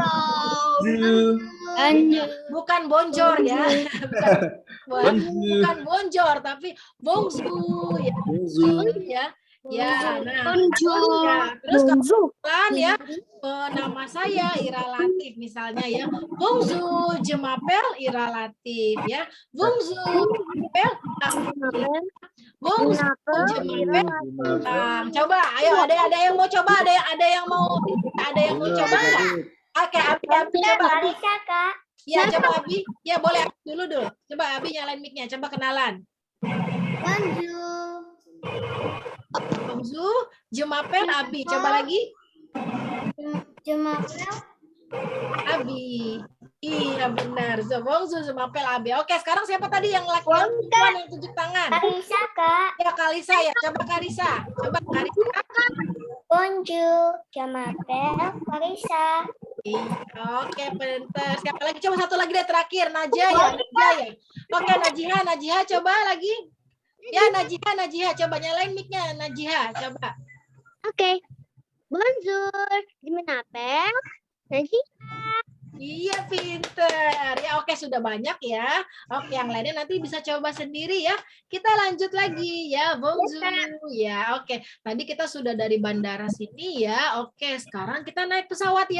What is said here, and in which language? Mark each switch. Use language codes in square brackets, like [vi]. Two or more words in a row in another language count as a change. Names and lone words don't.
[id] Bukan bonjour ya. Bukan bonjour tapi bonjour ya. Ya. Ya, nah, ya. Terus kebetulan ya, nama saya Ira Latif misalnya ya. [fr] Bonjour, je m'appelle Ira Latif ya. Bonjour, je m'appelle Bonjour, je m'appelle. [id] Coba, ayo ada yang mau coba, ada yang mau coba nggak? Oke, Abi coba. Bisa, Kak. Ya, coba Abi. Ya, boleh dulu. Coba Abi nyalain mic-nya, coba kenalan. [fr] Bonjour. Bonjour, je m'appelle Abi. [id] Coba lagi. [fr] Je m'appelle [id] Abi. Iya benar. [fr] So, bonjour, je m'appelle Abi. [id] Oke, sekarang siapa tadi yang perempuan yang tunjuk tangan? Kalisa, Kak. Ya, Kalisa ya. Coba Kalisa. [fr] Bonjour, je m'appelle Kalisa. [id] Oke, pintar. Siapa lagi? Coba satu lagi deh terakhir. Najia ya. Oke, Najiha coba lagi. Ya, Najiha coba nyalain mic-nya. Najiha, coba. Oke. [fr] Bonjour, je m'appelle Najiha. [id] Iya, pinter. Ya, oke, sudah banyak ya. Oke, yang lainnya nanti bisa coba sendiri ya. Kita lanjut lagi ya. Bonjour. Ya, oke. Tadi kita sudah dari bandara sini ya. Oke, sekarang kita naik pesawat ya.